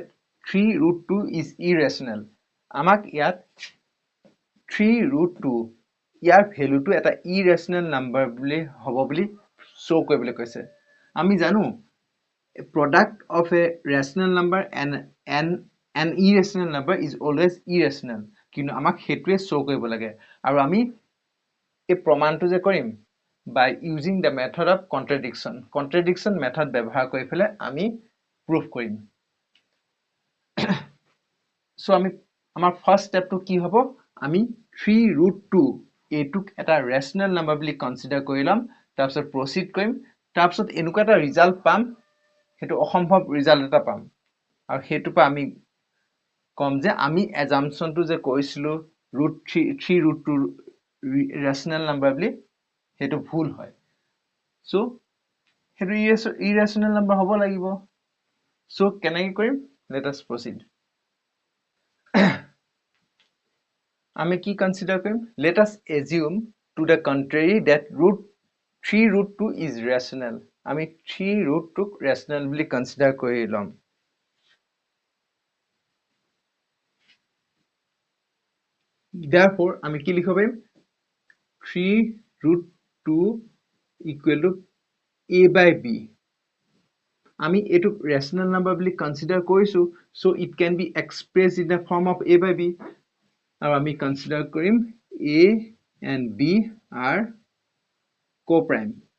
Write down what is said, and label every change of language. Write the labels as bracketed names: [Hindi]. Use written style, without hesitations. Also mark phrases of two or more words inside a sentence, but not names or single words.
[English] 3 √2 is irrational [Assamese] আমাক ইয়াত 3 √2 ইয়াৰ ভ্যালুটো এটা [English] irrational number [Assamese] বুলি হ'ব বুলি শো কৰিবলৈ কৈছে আমি জানো [English] a product of a rational number and an irrational number is always irrational [Assamese] কিন্তু আমাক হেতুৱে শো কৰিব লাগে আৰু আমি এই প্ৰমাণটো যে কৰিম [English] by using the method of contradiction method [Assamese] ব্যৱহাৰ কৰি ফেলে আমি proof কৰিম সো আমি আমাৰ [English] first step [Assamese] কি হ'ব আমি 3 √2 এটুক এটা [English] rational number [Assamese] বুলি কনসিডাৰ কৰিলাম তাৰপিছত প্ৰসিড কৰিম তাৰপিছত এনেকুৱা এটা ৰিজাল্ট পাম হেতু অসম্ভৱ ৰিজাল্ট এটা পাম আৰু হেতু পা আমি কম যে আমি assumptionটো যে কৰিছিলো √3 √2 [English] rational number [Assamese] বুলি হেতু ভুল হয় সো হেতু [English] irrational number [Assamese] হ'ব লাগিব সো কেনেকৈ কৰিম [English] let us proceed [Assamese] আমি কি কনসিডার কৰিম [English] let us assume to the contrary that 3 √2 is rational [Assamese] আমি 3 √2 rational বুলি কনসিডার কৰি লম therefore আমি কি লিখিব পাৰিম [English] 3 √2 equal to a by b [Assamese] আমি এটুক [English] rational number [Assamese] বুলি কনসিডার কৰিছো [English] so it can be expressed in the form of a by b [Assamese] আৰু আমি কনসিডার কৰিম [English] a and b are co-prime